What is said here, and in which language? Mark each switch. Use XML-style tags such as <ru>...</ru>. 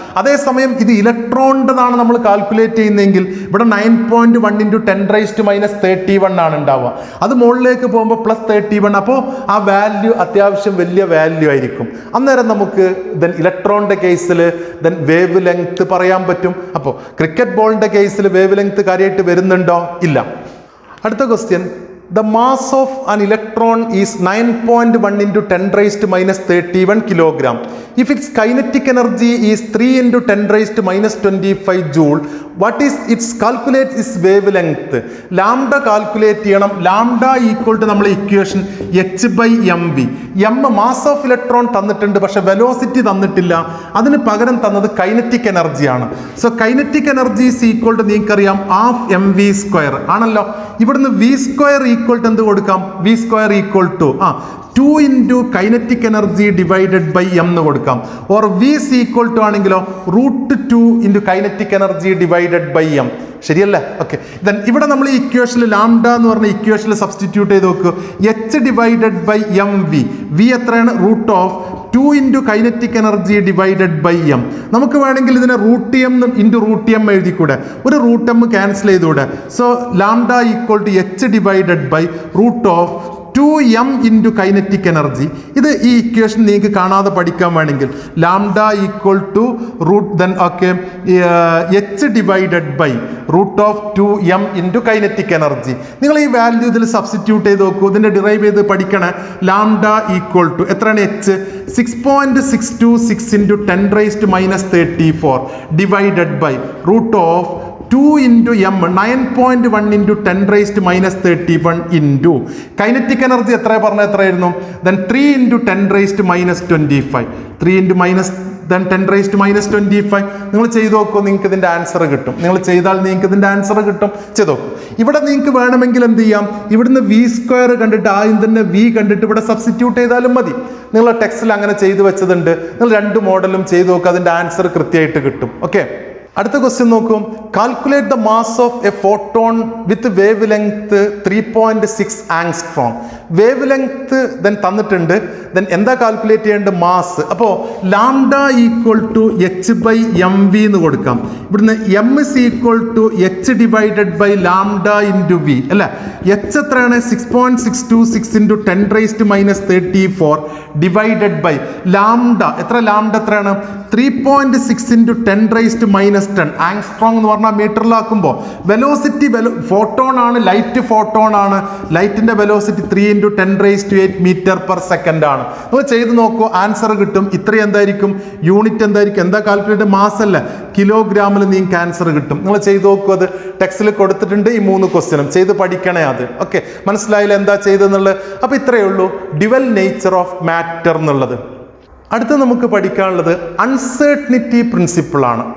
<ml>അതേസമയം ഇത് ഇലക്ട്രോണിൻ്റെതാണ് നമ്മൾ കാൽക്കുലേറ്റ് ചെയ്യുന്നതെങ്കിൽ ഇവിടെ 9.1 into 10⁻⁻31 ആണ് ഉണ്ടാവുക. അത് മുകളിലേക്ക് പോകുമ്പോൾ +31. അപ്പോൾ ആ വാല്യൂ അത്യാവശ്യം വലിയ വാല്യൂ ആയിരിക്കും. അന്നേരം നമുക്ക് ഇലക്ട്രോണിൻ്റെ കേസിൽ വേവ് ലെങ്ത് പറയാൻ പറ്റും. അപ്പോൾ ക്രിക്കറ്റ് ബോളിൻ്റെ കേസിൽ വേവ് ലെങ്ത് കാര്യമായിട്ട് വരുന്നുണ്ടോ? ഇല്ല. അടുത്ത question,</ml> <en>the mass of an electron is 9.1 into 10⁻⁻31 kilogram. If its kinetic energy is 3 into 10⁻⁻25 joule, what is its calculate its wavelength?</en> <ml>Lambda calculate ചെയ്യണം. Lambda equal to നമ്മൾ equation h by mv. m mass of electron തന്നിട്ടുണ്ട്, പക്ഷെ velocity തന്നിട്ടില്ല. അതിന് പകരം തന്നത് kinetic എനർജിയാണ്.</ml> <en>so kinetic energy is equal to</en> <ml>നിങ്ങൾക്കറിയാം ½ mv² ആണല്ലോ. ഇവിടുന്ന് v² ഈക്വൽ ടു എന്ത് കൊടുക്കാം?</ml> <en>v² equal to 2 into kinetic energy divided by m</en> <ml>എന്ന് കൊടുക്കാം.</ml> <en>Or v is equal to ആണെങ്കിലോ √2 into kinetic energy divided by m.</en> <ml>ശരിയല്ലേ? ഓക്കെ. ഇവിടെ നമ്മൾ ഈ ഇക്വേഷനിൽ ലാംഡ എന്ന് പറഞ്ഞ ഇക്വേഷനിൽ സബ്സ്റ്റിറ്റ്യൂട്ട് ചെയ്ത് നോക്കൂ.</ml> <en>h divided by m v. V എത്രയാണ്? √2 into kinetic energy divided by m.</en> <ml>നമുക്ക് വേണമെങ്കിൽ ഇതിനെ √m into √m എഴുതിക്കൂടെ? ഒരു √m cancel ചെയ്തുകൂടെ?</ml> <en>So lambda equal to h divided by √2 2m into kinetic energy.</en> <ml>ഇത് ഈ ഇക്വേഷൻ നിങ്ങൾക്ക് കാണാതെ പഠിക്കാൻ വേണമെങ്കിൽ lambda equal to root then okay h divided by root of 2m into kinetic energy. നിങ്ങൾ ഈ value ഇതിൽ സബ്സ്റ്റിറ്റ്യൂട്ട് ചെയ്ത് നോക്കൂ. ഇതിന്റെ ഡിറൈവ് ചെയ്ത് പഠിക്കണേ.</ml> <en>lambda equal to എത്രയാണ് h 6.626 into 10 raised to minus 34 divided by root of 2 into m 9.1 into 10 raised to minus 31 into kinetic energy എത്രയായിരുന്നു then 3 into 10 raised to minus 25 3 into minus then 10 raised to minus 25</en> <ml>നിങ്ങൾ ചെയ്ത് നോക്കൂ. നിങ്ങൾക്ക് ഇതിന്റെ answer കിട്ടും. നിങ്ങൾ ചെയ്താൽ നിങ്ങൾക്ക് ഇതിന്റെ ആൻസർ കിട്ടും. ചെയ്ത് നോക്കൂ. ഇവിടെ നിങ്ങൾക്ക് വേണമെങ്കിൽ എന്ത് ചെയ്യാം, ഇവിടുന്ന് v സ്ക്വയർ കണ്ടിട്ട് ആദ്യം തന്നെ v കണ്ടിട്ട് ഇവിടെ സബ്സ്റ്റിറ്റ്യൂട്ട് ചെയ്താലും മതി. നിങ്ങൾ ടെക്സ്റ്റിൽ അങ്ങനെ ചെയ്തു വെച്ചതുണ്ട്. നിങ്ങൾ രണ്ട് മോഡലും ചെയ്ത് നോക്കുക. അതിന്റെ ആൻസർ കൃത്യമായിട്ട് കിട്ടും. ഓക്കെ, അടുത്ത ക്വസ്റ്റ്യൻ നോക്കൂ.</ml> <en>Calculate the mass of a photon with wavelength 3.6 angstrom.</en> <ml>Wave length then തന്നിട്ടുണ്ട്. ദെൻ എന്താ കാൽക്കുലേറ്റ് ചെയ്യേണ്ടത്? മാസ്.</ml> <en>അപ്പോൾ lambda equal to h by m v</en> <ml>എന്ന് കൊടുക്കാം.</ml> <en>ഇവിടുന്ന് m is equal to h divided by lambda into v അല്ലേ.</en> <ml>h എത്രയാണ്?</ml> <en>6.626 into 10 raised to minus 34 divided by lambda എത്രയാണ്?</en> <ml>3.6 into 10 raised to minus 10 angstrom എന്ന് പറഞ്ഞാൽ മീറ്ററിലാക്കുമ്പോൾ velocity photon ആണ്, light photon ആണ്.</ml> <en>ലൈറ്റിന്റെ velocity 3 into 10 raised to 8 meter per second ആണ്.</en> <ml>നിങ്ങൾ ചെയ്ത് നോക്കൂ, ആൻസർ കിട്ടും. ഇത്രയും എന്തായിരിക്കും? യൂണിറ്റ് എന്തായിരിക്കും? എന്താ കാൽക്കുലേറ്റ്? മാസ് അല്ല, കിലോഗ്രാമിൽ നിങ്ങൾക്ക് ആൻസർ കിട്ടും. നിങ്ങൾ ചെയ്ത് നോക്കൂ. അത് ടെക്സ്റ്റിൽ കൊടുത്തിട്ടുണ്ട്. ഈ 3 ക്വസ്റ്റ്യനും ചെയ്ത് പഠിക്കണേ. അത് ഓക്കെ, മനസ്സിലായില്ല എന്താ ചെയ്തെന്നുള്ളത്? അപ്പൊ ഇത്രയേ ഉള്ളൂ ഡ്യുവൽ നേച്ചർ ഓഫ് മാറ്റർ എന്നുള്ളത്. അടുത്ത നമുക്ക് പഠിക്കാനുള്ളത് അൺസർട്ടനിറ്റി പ്രിൻസിപ്പിൾ ആണ്.</ml>